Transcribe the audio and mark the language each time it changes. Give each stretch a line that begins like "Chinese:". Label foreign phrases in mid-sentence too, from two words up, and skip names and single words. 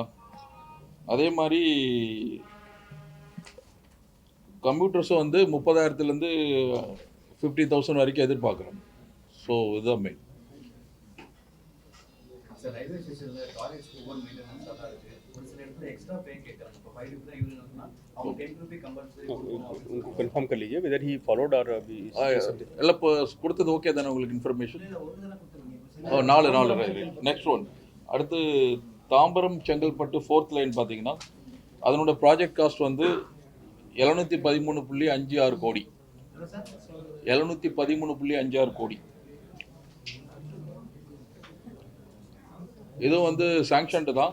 Tamil: அதே மாதிரி கம்ப்யூட்டர்ஸும் வந்து 30,000 50,000 வரைக்கும் எதிர்பார்க்குறோம். ஸோ இதுதான் மெயின். சார், ரயில்வே ஸ்டேஷனில் டாய்லெட்ஸ்க்கு
English: over maintenanceஆக
Tamil: தான் இருக்குது. ஒரு சில இடத்துல எக்ஸ்ட்ரா பே கேட்குறாங்க. இப்போ 5 ரூபி தான் யூனிட்னா அவங்க 10
English: rupee compulsory
Hindi: उनको कंफर्म कर लीजिए
English: whether he followed or
Hindi: अभी
Tamil: எல்லாம் இப்போ கொடுத்தது ஓகே தானே உங்களுக்கு இன்ஃபர்மேஷன்? ஒரு தானே கொடுத்துருக்கீங்க?
English: 4 next one.
Tamil: அடுத்து தாம்பரம் செங்கல்பட்டு 4th லைன் பார்த்தீங்கன்னா அதனோட ப்ராஜெக்ட் காஸ்ட் வந்து 713.56 கோடி. 713.56 கோடி. இதுவும் வந்து சாங்ஷன்டு தான்.